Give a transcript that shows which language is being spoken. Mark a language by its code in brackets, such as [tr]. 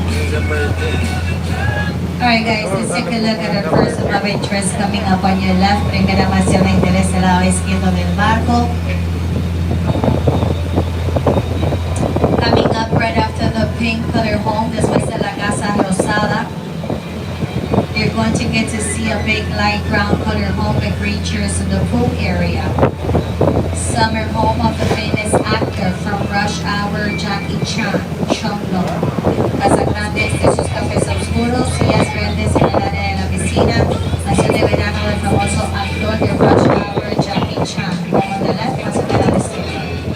[en] Alright guys, let's take a look at our person of interest coming up on your left. [es] Primera mansión de interés del lado izquierdo del barco. [en] Coming up right after the pink color home, [es] después de la casa rosada. [en] You're going to get to see a big light brown color home with green chairs in the pool area. Summer home of the famous actor from Rush Hour, Jackie Chan, Chonglo. [es] Casa grande de sus cafés oscuros, sillas verdes en el área de la piscina. Mansión de verano del famoso actor de Rush Hour, Jackie Chan. [en] Home on the left, [es] mansión de la izquierda.